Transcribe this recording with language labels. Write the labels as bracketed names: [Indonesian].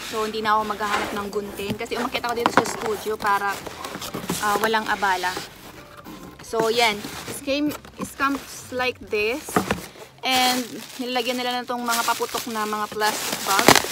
[Filipino] So hindi na ako maghahanap ng gunting kasi umakyat ako dito sa studio para walang abala. [English] So yan, it comes like this. [Filipino] And nilagyan nila na itong mga paputok na mga plastic bag.